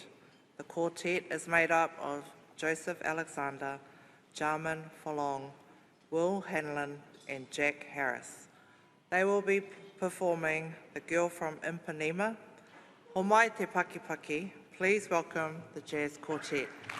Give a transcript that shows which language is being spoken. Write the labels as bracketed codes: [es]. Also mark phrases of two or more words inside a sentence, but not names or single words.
[en] The quartet is made up of Joseph Alexander, Jarman Folong, Will Hanlon and Jack Harris. They will be performing The Girl from Ipanema. [mi] Ho mai te Pakipaki, [en] please welcome the Jazz Quartet.